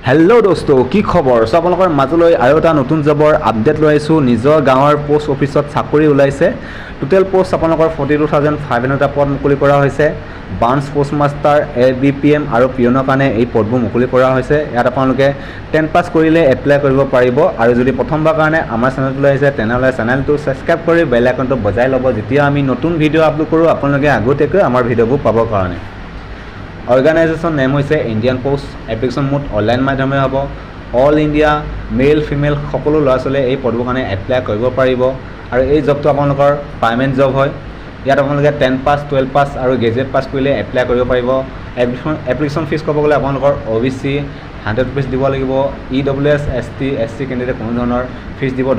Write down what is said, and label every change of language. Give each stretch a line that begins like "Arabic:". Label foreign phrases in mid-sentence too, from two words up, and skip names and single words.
Hindi: हेलो दोस्तों की खबर सो
Assamese: आपलोकर মাজলৈ আৰু এটা নতুন জবৰ আপডেট লৈ আইছো নিজৰ গাঁৱৰ পোষ্ট অফিসত চাকৰি ওলাইছে
English: total post
Assamese: আপোনালোকৰ 42500 টা পদ মুকলি কৰা হৈছে
English: Branch Post Master
Assamese: এবিপিএম আৰু পিয়নৰ কাৰণে এই পদবোৰ মুকলি কৰা হৈছে ইয়াত আপোনালোকে 10 পাস কৰিলে এপ্লাই কৰিব পাৰিব আৰু যদি প্ৰথমবাৰ কাৰণে আমাৰ চেনেলটো আহিছে তেনেহলে চেনেলটো সাবস্ক্ৰাইব কৰি বেল আইকনটো বজাই ল'ব যেতিয়া আমি নতুন ভিডিও আপলোড কৰো আপোনালোকে আগতীয়াকৈ আমাৰ ভিডিওবোৰ পাবৰ কাৰণে
English: Organization name is Indian Post application mode online
Assamese: মাধ্যমে হ'ব
English: All India male female
Assamese: সকলো ল'ৰা-ছোৱালী এই পদবোৰখানে এপ্লাই কৰিব পাৰিব আৰু এই জবটো আপোনালোকৰ
English: permanent job
Assamese: হয় ইয়াত আপোনালোকে 10 পাস 12 পাস আৰু
English: graduate pass
Assamese: কৰিলে এপ্লাই কৰিব পাৰিব
English: application fee
Assamese: ক'ব গ'লে আপোনালোকৰ OBC 100 rupees দিব লাগিব
English: EWS ST candidate
Assamese: কোনো ধৰণৰ ফিজ দিব